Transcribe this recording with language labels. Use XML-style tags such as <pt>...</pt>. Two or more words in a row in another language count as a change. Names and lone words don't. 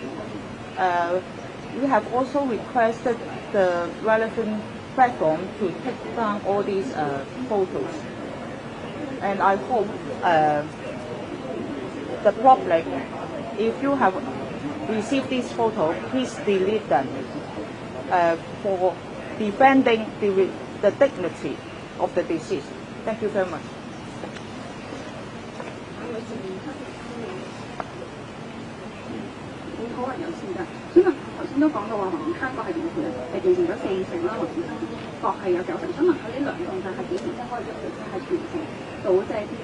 <en>We have also requested the relevant platform to take down all these photos, and I hope the public, if you have received these photos, please delete them for defending the the dignity of the deceased. Thank you very much.</en> <yue>好啊，有錢㗎。想問頭先都講到話宏昌閣係完成咗40成啦，宏昌閣係有9成。想問佢呢兩棟就係幾年即係開咗佢即係完成到即係 D.I.</yue>